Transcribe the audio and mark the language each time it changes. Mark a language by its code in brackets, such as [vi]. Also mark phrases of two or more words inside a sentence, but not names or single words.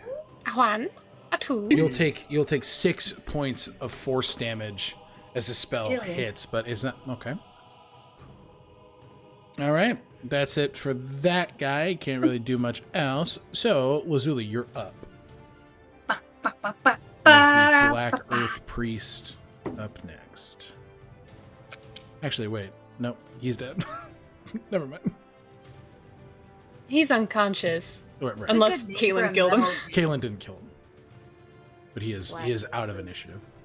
[en] A 1, a 2. You'll take 6 points of force damage as the spell Ew. hits, but it's not okay. All right, that's it for that guy. Can't really do much else. So Lazuli, you're up. Ba, ba, ba, ba, Is the ba, Black ba, ba. Earth Priest up next? Actually, wait. No, he's dead. Never mind. He's unconscious. Right. Unless Good name for Kaylin a killed him. metal- Kaylin didn't kill him, but he is Black. out of initiative.